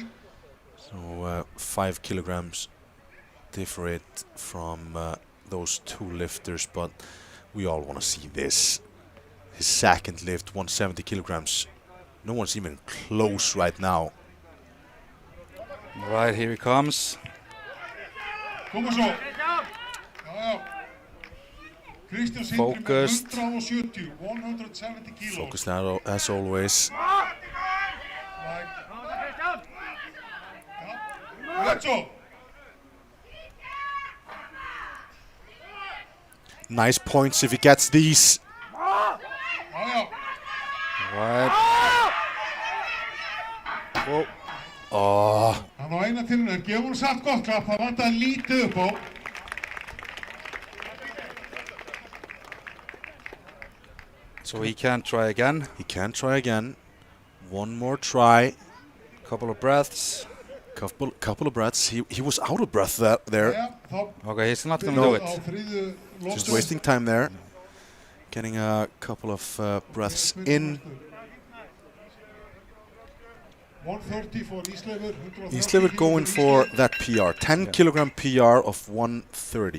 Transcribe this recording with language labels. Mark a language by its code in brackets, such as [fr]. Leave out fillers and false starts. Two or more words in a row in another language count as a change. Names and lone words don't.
[en] So 5 kilograms different from those two lifters, but we all want to see this. His second lift, 170 kilograms. No one's even close right now. Right, here he comes. [is] Koma svo. Já, já. Kristján Sindri með [en] Focused. [is] 170, 170 kíló. [en] Focused as always. Like. [is] Já. Vel svo. [en] Nice points if he gets these. [is] Já, já. [en] Right. Oh. Oh, [is] Hann á eina tilinu, en gefur hún satt gott klapp, það vantaði lítið upp á. [en] So he can try again. he can try again. One more try. Couple of breaths. Couple of breaths. He was out of breath there. [is] Já, þá [en] Okay, he's not gonna No. do [is] á [en] it. [is] þriðju [en] Just [is] lotu. [en] wasting time there. Getting a couple of breaths in. 130 for Ísleifur. Ísleifur going for that PR, 10 kilogram PR of 130.